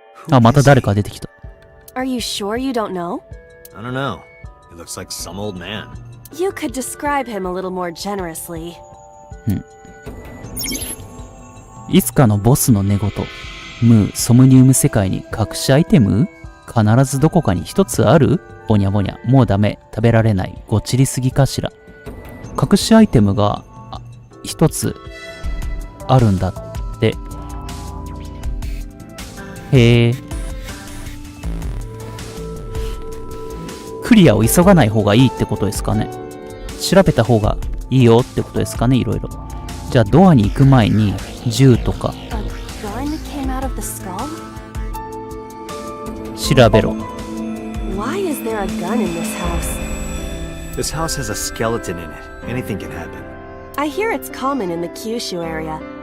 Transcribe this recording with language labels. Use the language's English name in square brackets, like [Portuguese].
[Japanese] あ、また誰か出てきた。 [English] Are you sure you don't know? I don't know. He looks like some old man. You could describe him a little more generously. [Japanese] いつかのボスの寝言。ソムニウム世界に隠しアイテム？必ずどこかに一つある？ぼにゃぼにゃ。もうダメ。食べられない。ごちりすぎかしら。隠しアイテムが一つあるんだって。へえ。クリアを急がない方がいいってことですかね。調べた方がいいよってことですかね、いろいろ。じゃあドアに行く前に銃とか [English] A gun came out of the skull? [Japanese] 調べろ。 [English] Why is there a gun in this house? This house has a skeleton in it. Anything can happen. I hear it's common in the Kyushu area.